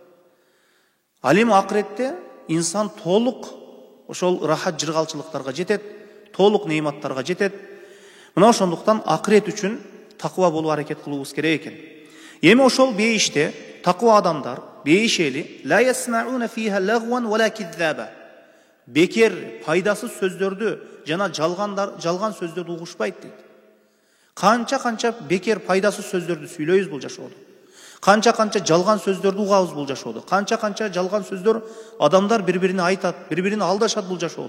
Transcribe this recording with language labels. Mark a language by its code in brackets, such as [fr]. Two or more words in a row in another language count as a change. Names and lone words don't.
[ky] Ал эми акыретте инсан толук ошол рахат жыргалчылыктарга жетет, толук неиматтарга жетет. Мына ошондуктан акырет үчүн таква болуп аракет кылуубуз керек экен. Эми ошол бейиште таква адамдар, бейиш эли [ar] لا يسمعون فيها لغوا ولا كذابا. [ky] Бекер, пайдасыз сөздөрдү жана жалган сөздөрдү угушпайт дейт. Канча бекер, пайдасыз сөздөрдү сүйлөйбүз бул жашоодо. Канча жалган сөздөрдү угабыз бул жашоодо. Канча жалган сөздөр адамдар бири-бирине айтат, бири-бирине алдашат бул жашоодо.